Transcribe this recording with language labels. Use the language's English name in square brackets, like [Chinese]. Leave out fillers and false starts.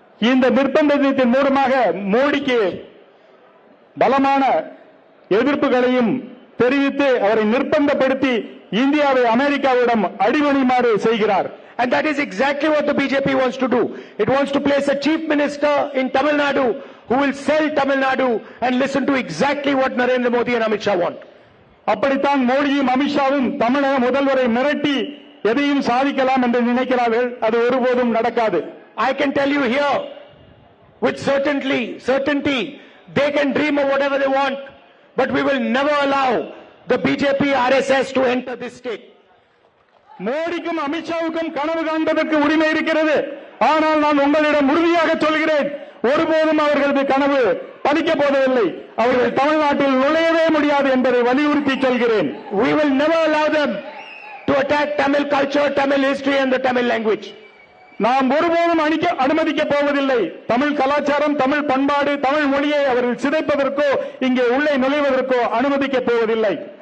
[Tamil] இந்த நிர்பந்தத்தின் மூலமாக மோடிக்கு பலமான எதிர்ப்புகளையும் தெரிவித்து அவரை நிர்பந்தப்படுத்தி இந்தியாவை அமெரிக்காவிடம் அடிபணியுமாறு செய்கிறார். [English] And that is exactly what the BJP wants to do. It wants to place a chief minister in Tamil Nadu who will sell Tamil Nadu and listen to exactly what Narendra Modi and Amit Shah want. [Tamil] அப்படித்தான் மோடியும் அமித்ஷாவும் தமிழக முதல்வரை மிரட்டி எதையும் சாதிக்கலாம் என்று நினைக்கிறார்கள். அது ஒருபோதும் நடக்காது. [English] I can tell you here with certainty they can dream of whatever they want, but we will never allow the BJP RSS to enter this state. [Tamil] மோடிக்கும் அமித்ஷாவுக்கும் கனவு காண்பதற்கு உரிமை இருக்கிறது. ஆனால் நான் உங்களிடம் உறுதியாக சொல்கிறேன் ஒருபோதும் அவர்களது கனவு பலிக்கப் போவதில்லை. அவர்கள் தமிழ்நாட்டில் நுழையவே முடியாது என்பதை வலியுறுத்தி சொல்கிறேன். [English] We will never allow them to attack Tamil culture, Tamil history and the Tamil language. [Tamil] நாம் ஒருபோதும் அனுமதிக்கப் போவதில்லை. தமிழ் கலாச்சாரம், தமிழ் பண்பாடு, தமிழ் மொழியை அவர்கள் சிதைப்பதற்கோ இங்கே உள்ளே நுழைவதற்கோ அனுமதிக்கப் போவதில்லை.